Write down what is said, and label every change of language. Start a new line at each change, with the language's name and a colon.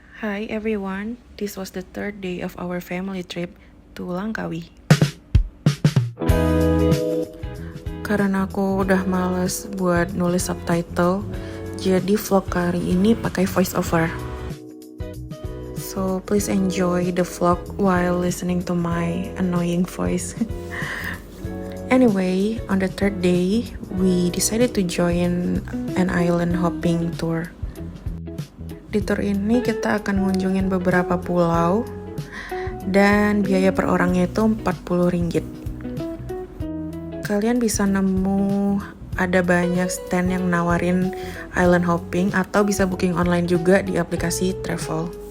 English: Hi everyone, this was the third day of our family trip to Langkawi.
Indonesian: Karena aku udah males buat nulis subtitle, jadi vlog kali ini pakai voice over.
English: So please enjoy the vlog while listening to my annoying voice. Anyway, on the third day, we decided to join an island hopping tour.
Indonesian: Di tour ini kita akan ngunjungin beberapa pulau dan biaya per orangnya itu 40 ringgit. Kalian bisa nemu ada banyak stand yang nawarin island hopping atau bisa booking online juga di aplikasi travel.